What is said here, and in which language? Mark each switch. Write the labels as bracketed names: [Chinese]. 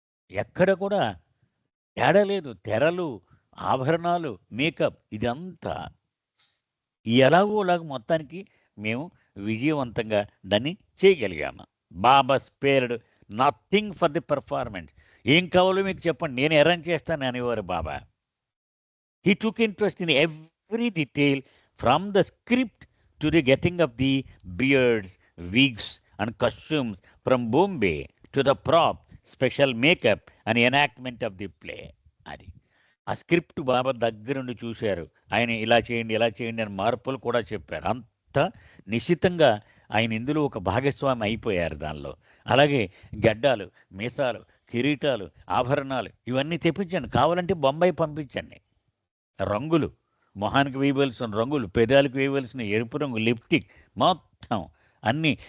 [Telugu] ఎక్కడ కూడా తేడా లేదు. తెరలు, ఆభరణాలు, మేకప్ ఇదంతా ఎలాగోలాగ మొత్తానికి మేము విజయవంతంగా దాన్ని చేయగలిగాము. [English] Baba spared nothing for the performance. [Telugu] ఏం కావాలో మీకు చెప్పండి నేను అరేంజ్ చేస్తాను అనేవారు బాబా. [English] He took interest in every detail from the script to the getting of the beards, wigs, and costumes from Bombay to the prop, special makeup, and enactment of the play. [Telugu] అది ఆ script బాబా దగ్గరుండి చూశారు. ఆయన ఇలా చేయండి అని మార్పులు కూడా చెప్పారు. అంత నిశితంగా ఆయన ఇందులో ఒక భాగస్వామి అయిపోయారు దానిలో. అలాగే గడ్డాలు, మీసాలు, కిరీటాలు, ఆభరణాలు ఇవన్నీ తెప్పించండి. కావాలంటే బొంబాయి పంపించండి. రంగులు, మొహానికి వేయవలసిన రంగులు, పెదాలకు వేయవలసిన ఎరుపు రంగు, లిప్టిక్ మొత్తం అన్నీ.